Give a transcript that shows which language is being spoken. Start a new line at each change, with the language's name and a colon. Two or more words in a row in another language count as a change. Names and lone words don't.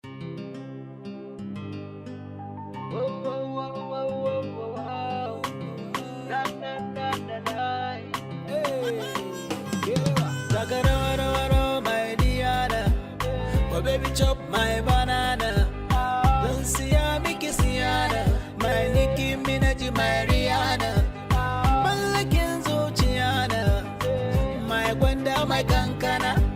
English: Whoa, whoa, whoa, whoa, whoa, whoa, whoa. Na, na, na, na, na. Hey, yeah.
Hausa: Taka rawa, rawa, rawa,
English: my Diana. Oh, baby, chop my banana.
Hausa: Don siya miki siyana.
English: My Nicki Minaj, my Rihanna.
Hausa: Mallakin zuciya na. My gwanda, my kankana.